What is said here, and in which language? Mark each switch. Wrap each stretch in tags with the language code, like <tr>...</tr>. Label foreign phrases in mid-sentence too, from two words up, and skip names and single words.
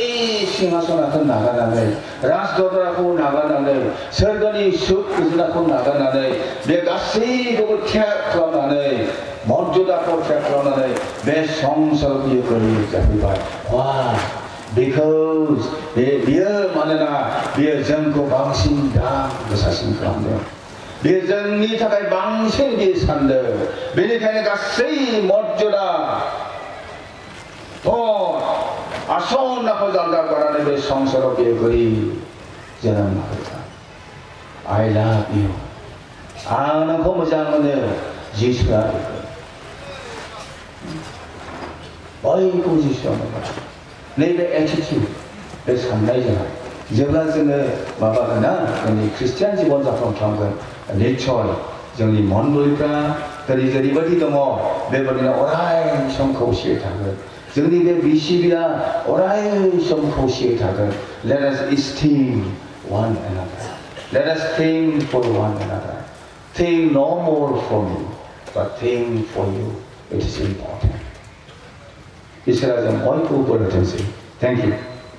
<brx>सिंहासनखौ नागारनानै राजदरबारखौ नागारनानै सोरगोनि सुख गोजोनखौ नागारनानै बे गासैखौबो त्याग खालामनानै मर्यादाखौ त्याग खालामनानै बे संसाराव बियो गोरलै जाफैबाय because बियो मानोना बियो जोंखौ बांसिन दाम गोसासिन खालामदों बियो जोंनि थाखाय बांसिन बियो सानदों बेनिखायनो गासै मर्यादा आसनखौ जानगार गारनानै बे संसाराव बियो गोरिब जोनोम लाबोबाय</brx> <en>I love you</en> <brx>आं नोंखौ मोजां मोनो जिसुआ बयखौबो जिसुआ मोजां नैबे एटिटिउड बे साननाय जानाय जेब्ला जोङो माबागोन जोंनि ख्रिस्टियान जिबन जाफुं खालामगोन निस्सय जोंनि मण्डलिफ्रा जेरैबायदि दङ बेबायदिनो अराय सम खौसेयै थागोन जोंनि बे बिसिबिया अराय सम खौसेयै थागोन</brx> <en>let us esteem one another let us think for one another think no more for me but think for you it is important</en> <brx>इसरा जों बयखौबो बोर होथोंसै</brx> <en>thank you</en>